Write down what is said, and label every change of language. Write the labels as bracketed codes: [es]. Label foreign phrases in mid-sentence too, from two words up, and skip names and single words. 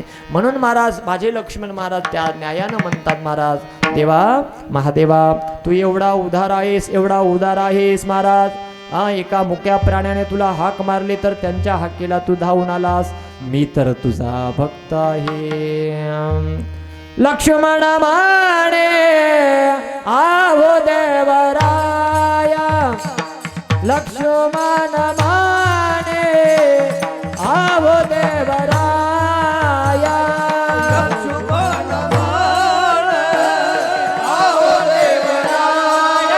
[mr] म्हणून महाराज माझे लक्ष्मण महाराज त्या न्यायानं म्हणतात, महाराज देवा महादेवा तू एवढा उद्धार आहेस, एवढा उदार आहेस महाराज. एका मुक्या प्राण्याने तुला हाक मारले तर त्यांच्या हाकेला तू धावून आलास. मी तर तुझा भक्त आहे. लक्ष्मण माने आवो देवराया, लक्ष्मण माने आवो देवराया, लक्ष्मण माने आवो देवराया,